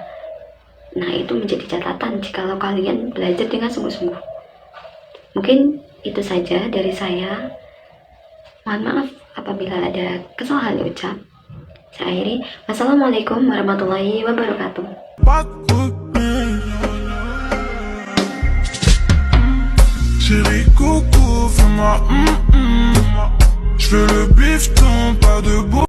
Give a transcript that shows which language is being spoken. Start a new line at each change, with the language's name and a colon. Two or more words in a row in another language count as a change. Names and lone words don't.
Indonesian: Nah, itu menjadi catatan jikalau kalian belajar dengan sungguh-sungguh. Mungkin itu saja dari saya. Mohon maaf apabila ada kesalahan ucap. Saya akhiri.
Arabic: والسلام عليكم ورحمة الله وبركاته.
French: Chérie coco, fais-moi Je veux le bifton, pas de beau.